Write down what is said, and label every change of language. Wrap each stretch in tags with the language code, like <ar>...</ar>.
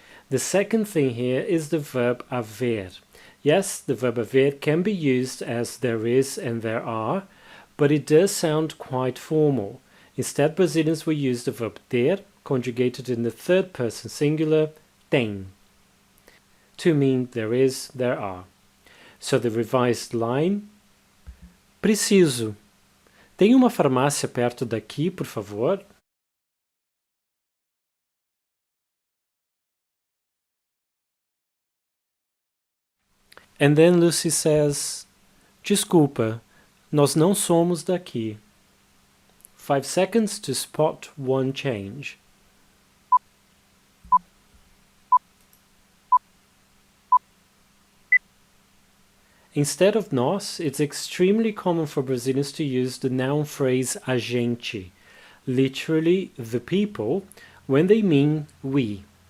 <en>The second thing here is the verb haver. Yes, the verb haver can be used as there is and there are, but it does sound quite formal. Instead, Brazilians will use the verb ter, conjugated in the third person singular, tem, to mean there is, there are. So the revised line, preciso.</en> <pt>Tem uma farmácia perto daqui, por favor?</pt> <en>And then Lucy says,</en> <pt>desculpa, nós não somos daqui.</pt> <en>5 seconds to spot one change. Instead of nós, it's extremely common for Brazilians to use the noun phrase a gente, literally the people, when they mean we.</en>